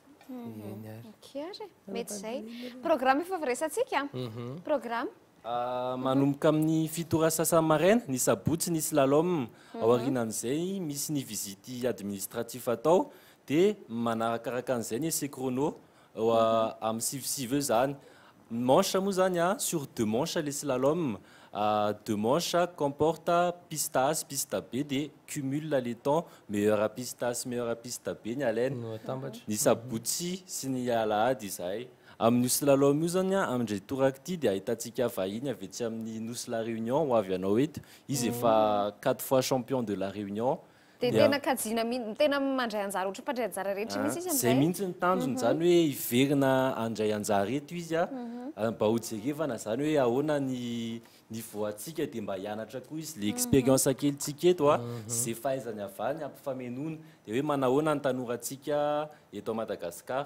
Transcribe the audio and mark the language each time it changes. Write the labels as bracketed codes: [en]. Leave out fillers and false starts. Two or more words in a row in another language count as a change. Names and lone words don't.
[mg] Mety zay programme efa resantsika programme manomboka amin'ny fito sasany maraina ny sabotsy ny slalom aorianan'izay misy ny [fr] visite administratif [mg] atao dia manarakaraka an'izay ny [fr] essai chrono [mg] amin'ny sivy eo zany manche moa zany [fr] sur 2 manches le slalom 2 manches comporte piste A [mg] sy [fr] piste B [mg] dia [fr] cumule les temps meilleur à piste A [mg] sy [fr] meilleur à piste B [mg] ny alainy ny sabotsy sy ny alahady izay. Amin'ny slalom io zany amindray toraka ity dia ahitantsika vahiny avy etsy amin'ny Nous la Réunion ho avy anao eto izy efa [fr] 4 fois champion de la Réunion. [mg] Dia tena kajina tena mandray anjara ohatra mpandray anjara rehetra misy izy am'zay. Zay mihitsy ny tanjony zany hoe iverina andray anjara eto izy mba ho jerevana zany hoe ahoana ny voantsika dia mba hianatra koa izy le expérience kelitsika eto zay fahaizany avany ampifamenoana dia hoe manahoana ny tanorantsika eto à Madagascar.